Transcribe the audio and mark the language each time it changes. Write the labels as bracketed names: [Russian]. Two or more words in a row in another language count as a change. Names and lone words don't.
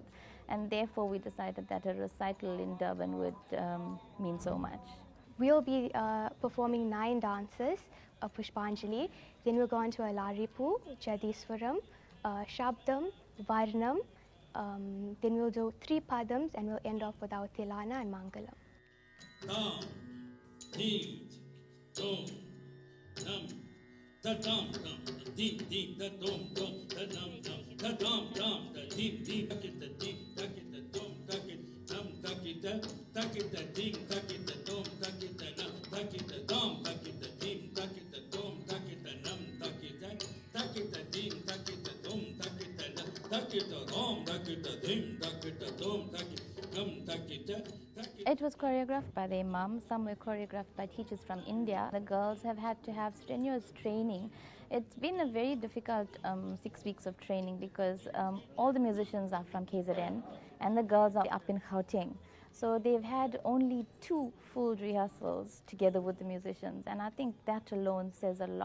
[English] And therefore we decided that a recital in Durban would mean so much. We'll be performing 9 dances of Pushpanjali. Then we'll go on to a Laripu, Jadiswaram, Shabdam, Varnam. Then we'll do 3 Padams, and we'll end off with our Tilana and Mangalam. Dam, ding, dom, dam, da dam, dam, da ding, ding, da dom, dom, da dam, dam, da dam, dam, da ding, ding, da kit, da ding, da kit, da dom, da kit, dam, da kit, da ding, da kit, da dom, da kit, da nam, da kit, da dam, da kit, da ding, da kit, da dom, da kit, da nam, da kit, da kit, da ding, da kit, da dom, da kit, da nam, da kit, da dom, da kit, da ding, da kit, da dom, da kit, nam, da kit, da. It was choreographed by their mum, some were choreographed by teachers from India. The girls have had to have strenuous training. It's been a very difficult 6 weeks of training because all the musicians are from KZN and the girls are up in Gauteng. So they've had only 2 full rehearsals together with the musicians, and I think that alone says a lot.